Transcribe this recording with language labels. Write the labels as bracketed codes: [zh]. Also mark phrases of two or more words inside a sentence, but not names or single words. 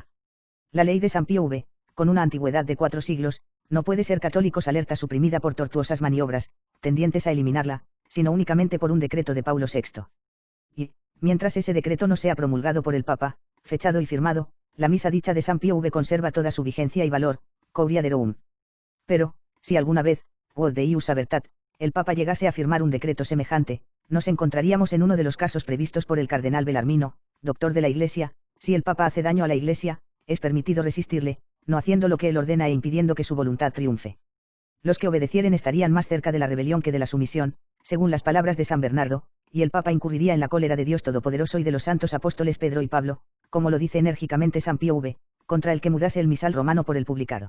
[es] La ley de San Pío V, con una antigüedad de 4 siglos, no puede ser católicos alerta suprimida por tortuosas maniobras, tendientes a eliminarla, sino únicamente por un decreto de Paulo VI. Y, mientras ese decreto no sea promulgado por el Papa, fechado y firmado, la misa dicha de San Pío V conserva toda su vigencia y valor, Curia Derorum. Pero, si alguna vez, [la] quod Deus avertat, [es] el Papa llegase a firmar un decreto semejante, nos encontraríamos en uno de los casos previstos por el cardenal Belarmino, doctor de la Iglesia: si el Papa hace daño a la Iglesia, es permitido resistirle, no haciendo lo que él ordena e impidiendo que su voluntad triunfe. Los que obedecieren estarían más cerca de la rebelión que de la sumisión, según las palabras de San Bernardo, y el Papa incurriría en la cólera de Dios Todopoderoso y de los santos apóstoles Pedro y Pablo, como lo dice enérgicamente San Pío V, contra el que mudase el misal romano por el publicado.